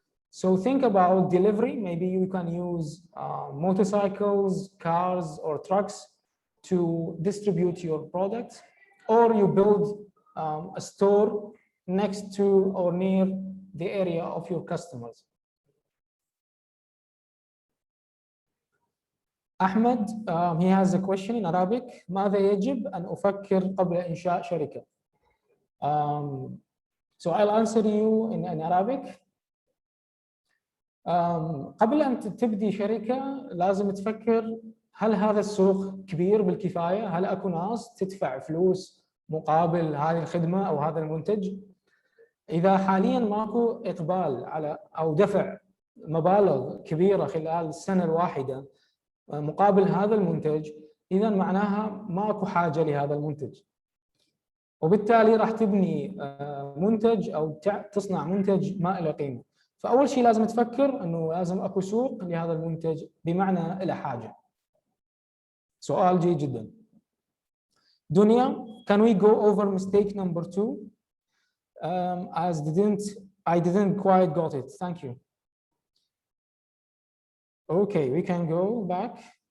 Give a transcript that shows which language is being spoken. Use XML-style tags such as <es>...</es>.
<en>So think about delivery. Maybe you can use motorcycles, cars, or trucks to distribute your products, or you build a store next to or near the area of your customers. Ahmed, he has a question in Arabic.</en> <ar>ماذا يجب أن أفكر قبل إنشاء شركة?</ar> <en>So I'll answer you in Arabic.</en> <ar>قبل أن تبدي شركة لازم تفكر هل هذا السوق كبير بالكفاية؟ هل أكو ناس تدفع فلوس مقابل هذه الخدمة أو هذا المنتج؟ إذا حاليا ماكو إقبال على أو دفع مبالغ كبيرة خلال السنة الواحدة مقابل هذا المنتج، إذا معناها ماكو حاجة لهذا المنتج، وبالتالي راح تبني منتج أو تصنع منتج ما له قيمة. فأول شيء لازم تفكر إنه لازم أكو سوق لهذا المنتج بمعنى له حاجة. سؤال جيد جدا.</ar> <en>دنيا, can we go over mistake number 2? As I didn't quite got it. Thank you. Okay, we can go back.</en>